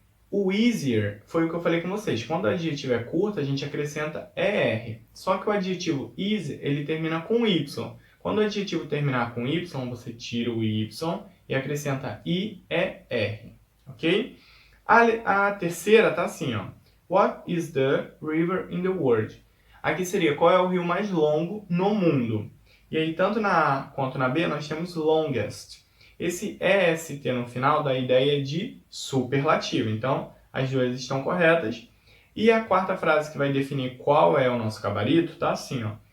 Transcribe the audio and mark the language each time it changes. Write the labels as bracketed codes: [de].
[pt] O easier foi o que eu falei com vocês. Quando o adjetivo é curto, a gente acrescenta ER. Só que o adjetivo easy, ele termina com Y. Quando o adjetivo terminar com Y, você tira o Y e acrescenta IER. Ok? A terceira está assim, ó. [en] What is the river in the world? [pt] Aqui seria, qual é o rio mais longo no mundo? E aí, tanto na A quanto na B, nós temos longest. Esse EST no final dá a ideia de superlativo. Então, as duas estão corretas. E a quarta frase que vai definir qual é o nosso gabarito tá assim, ó.